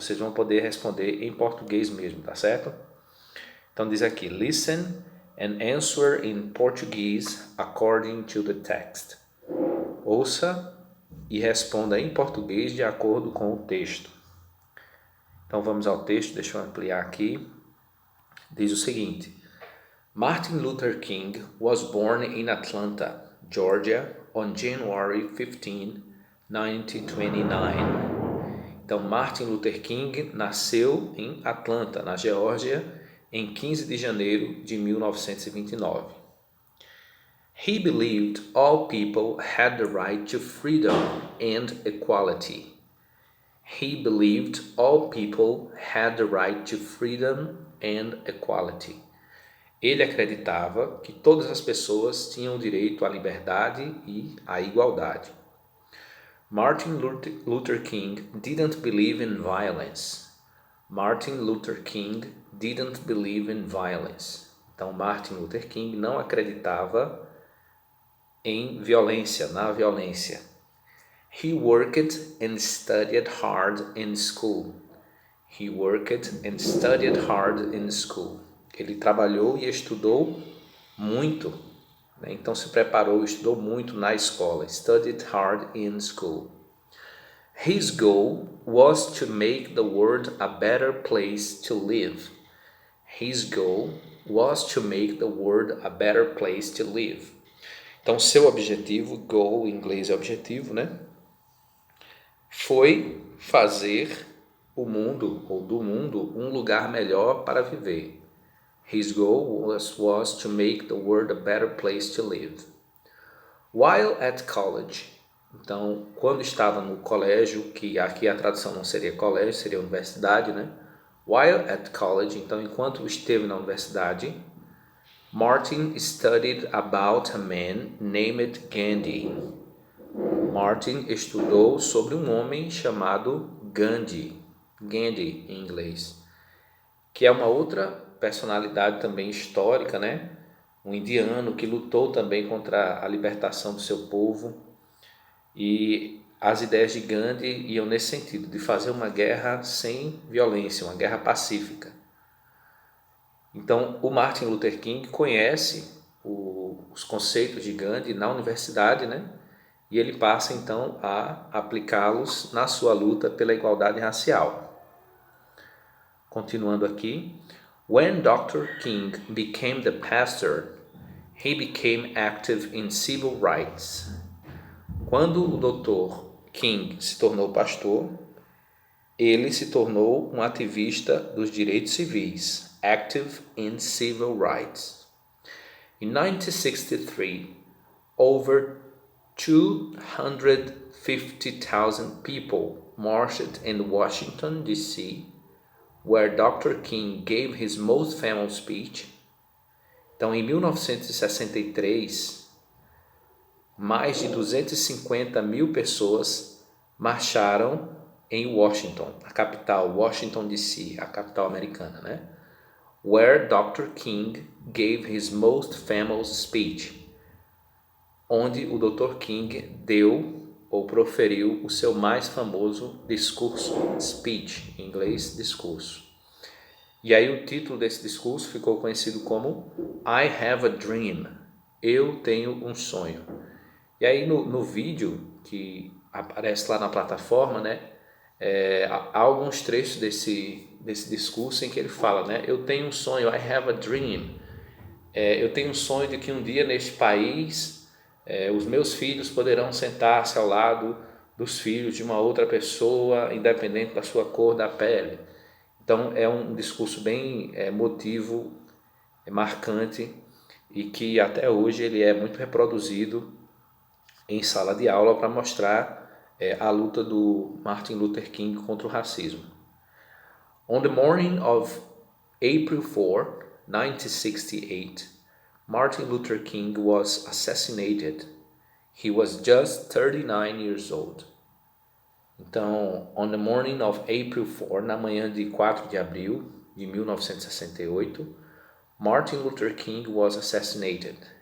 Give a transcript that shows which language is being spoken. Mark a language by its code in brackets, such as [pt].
[pt] Vocês vão poder responder em português mesmo, tá certo? Então diz aqui: [en] listen and answer in Portuguese according to the text. [pt] Ouça e responda em português de acordo com o texto. Então vamos ao texto, deixa eu ampliar aqui. Diz o seguinte: [en] Martin Luther King was born in Atlanta, Georgia, on January 15, 1929. [pt] Então, Martin Luther King nasceu em Atlanta, na Geórgia, em 15 de janeiro de 1929. [en] He believed all people had the right to freedom and equality. He believed all people had the right to freedom and equality. [pt] Ele acreditava que todas as pessoas tinham direito à liberdade e à igualdade. [en] Martin Luther King didn't believe in violence. Martin Luther King didn't believe in violence. [pt] Então, Martin Luther King não acreditava em violência, na violência. [en] He worked and studied hard in school. He worked and studied hard in school. [pt] Ele trabalhou e estudou muito, né? Então se preparou, estudou muito na escola. [en] Studied hard in school. His goal was to make the world a better place to live. His goal was to make the world a better place to live. [pt] Então seu objetivo, goal em inglês é objetivo, né? Foi fazer o mundo, ou do mundo, um lugar melhor para viver. [en] His goal was to make the world a better place to live. While at college, [pt] então, quando estava no colégio, que aqui a tradução não seria colégio, seria universidade, né? [en] While at college, [pt] então, enquanto esteve na universidade, [en] Martin studied about a man named Gandhi. [pt] Martin estudou sobre um homem chamado Gandhi em inglês, que é uma outra personalidade também histórica, né? Um indiano que lutou também contra a libertação do seu povo, e as ideias de Gandhi iam nesse sentido, de fazer uma guerra sem violência, uma guerra pacífica. Então, o Martin Luther King conhece os conceitos de Gandhi na universidade, né? E ele passa então a aplicá-los na sua luta pela igualdade racial. Continuando aqui, [en] When Dr. King became the pastor, he became active in civil rights. [pt] Quando o Dr. King se tornou pastor, ele se tornou um ativista dos direitos civis, [en] active in civil rights. In 1963, over 250,000 people marched in Washington, D.C., where Dr. King gave his most famous speech. [pt] Então, em 1963, mais de 250 mil pessoas marcharam em Washington, a capital, Washington, D.C., a capital americana, né? [en] Where Dr. King gave his most famous speech, [pt] onde o Dr. King deu ou proferiu o seu mais famoso discurso, speech, em inglês, discurso. E aí o título desse discurso ficou conhecido como I Have a Dream, eu tenho um sonho. E aí no vídeo que aparece lá na plataforma, né, há alguns trechos desse discurso em que ele fala, né, eu tenho um sonho, [en] I have a dream, [pt] eu tenho um sonho de que um dia neste país os meus filhos poderão sentar-se ao lado dos filhos de uma outra pessoa, independente da sua cor da pele. Então é um discurso bem emotivo, marcante, e que até hoje ele é muito reproduzido em sala de aula para mostrar a luta do Martin Luther King contra o racismo. [en] On the morning of April 4, 1968, Martin Luther King was assassinated. He was just 39 years old. [pt] Então, [en] on the morning of April 4, [pt] na manhã de 4 de abril de 1968, [en] Martin Luther King was assassinated.